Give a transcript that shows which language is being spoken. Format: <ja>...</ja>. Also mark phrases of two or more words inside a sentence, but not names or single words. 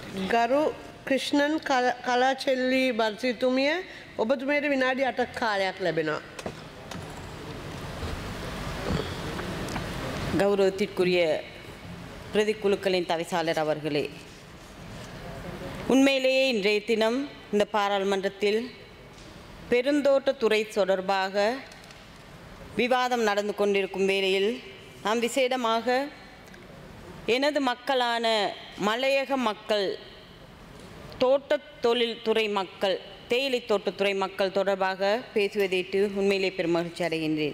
<si>ගරු ක්‍රිෂ්ණන් කලාචෙල්ලි බර්සිතුමිය ඔබතුමයට විනාඩි 8ක් කාලයක් ලැබෙනවා.</si> <ta>கௌரவத்திற்குரிய பிரதிக்குழுக்களின் தவிசாளர் அவர்களே, உண்மையிலேயே இன்றைய தினம் இந்த பாராளுமன்றத்தில் பெருந்தோட்டத்துறை தொடர்பாக விவாதம் நடந்து கொண்டிருக்கும் வேளையில் நாம் விசேடமாக எனது மக்களான மலையக மக்கள், தோட்டத் தொழில்துறை மக்கள், தேயிலை தோட்டத்துறை மக்கள் தொடர்பாக பேசுவதையிட்டு உண்மையிலே பெருமகிழ்ச்சி அடைகின்றேன்.</ta>